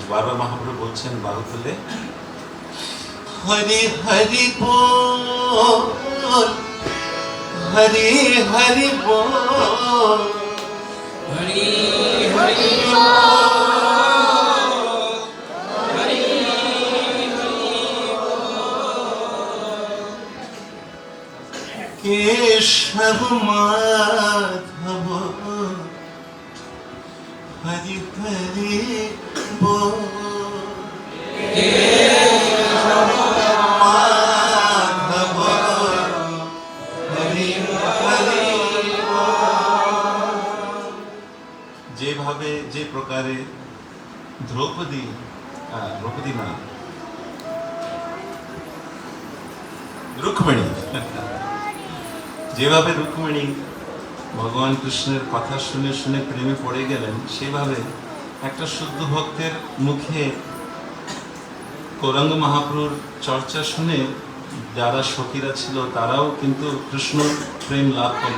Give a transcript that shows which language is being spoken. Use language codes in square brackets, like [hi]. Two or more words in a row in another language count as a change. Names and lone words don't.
[bn] বারবার মহাপ্রভু বলছেন বাহু তুলে হরি হরি বল, হরি হরি বল, হরি হরি বল, হরি [hi] केशव माधव हरि हरि बोल, केशव माधव हरि हरि बोल। [bn] যেভাবে যে প্রকারে দ্রৌপদী দ্রৌপদী না রুক্মিণী, যেভাবে রুক্মিণী ভগবান কৃষ্ণের কথা শুনে শুনে প্রেমে পড়ে গেলেন, সেভাবে একটা শুদ্ধ ভক্তের মুখে গৌরাঙ্গ মহাপ্রভুর চর্চা শুনে যারা সখীরা ছিল তারাও কিন্তু কৃষ্ণ প্রেম লাভ করলো।